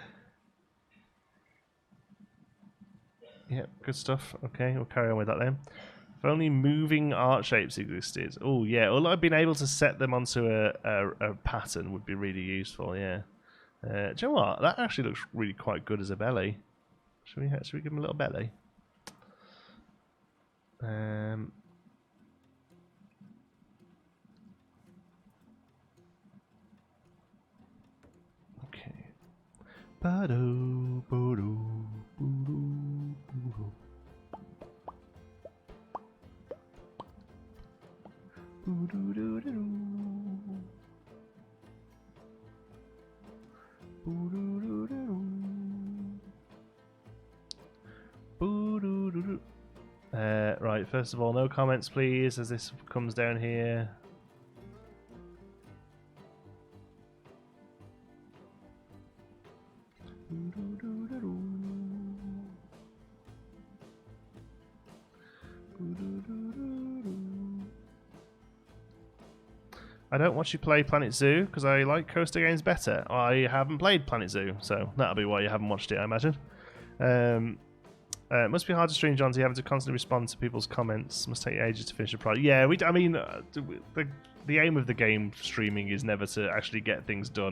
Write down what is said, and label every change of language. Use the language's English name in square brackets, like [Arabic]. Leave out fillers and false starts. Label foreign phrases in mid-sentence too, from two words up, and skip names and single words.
[English] Yeah, good stuff. Okay, we'll carry on with that then. If only moving art shapes existed. Oh, yeah. Well, I've been able to set them onto a pattern would be really useful, yeah. Do you know what? That actually looks really quite good as a belly. Should we give him a little belly? Okay. Ba-do, ba-do, ba-do, ba-do. Boo-doo-doo-doo-doo. Boo-doo-doo-doo-doo. Boo-doo-doo-doo. Right, first of all, no comments please as this comes down here. Boo-doo-doo-doo-doo. Boo-doo-doo-doo-doo. I don't watch you play Planet Zoo because I like Coaster games better. I haven't played Planet Zoo, so that'll be why you haven't watched it, I imagine. It must be hard to stream, John. You having to constantly respond to people's comments. Must take ages to finish a project. Yeah, the aim of the game streaming is never to actually get things done.